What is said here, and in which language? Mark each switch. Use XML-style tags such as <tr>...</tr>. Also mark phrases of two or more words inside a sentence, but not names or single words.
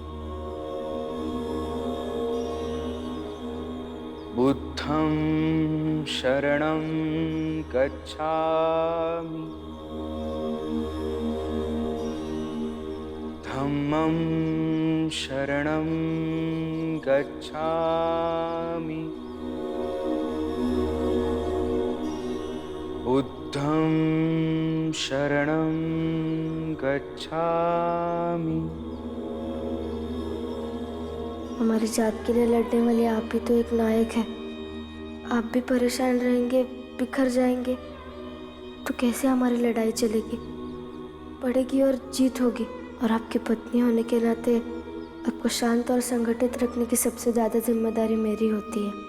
<pi>बुद्धं शरणं गच्छामि, धम्मं शरणं गच्छामि, बुद्धं शरणं गच्छामि।</pi> <hi>हमारी जात के लिए लड़ने वाले आप भी तो एक नायक हैं। आप भी परेशान रहेंगे, बिखर जाएंगे, तो कैसे हमारी लड़ाई चलेगी? पड़ेगी और जीत होगी। और आपकी पत्नी होने के नाते आपको शांत और संगठित रखने की सबसे ज्यादा जिम्मेदारी मेरी होती है।</hi>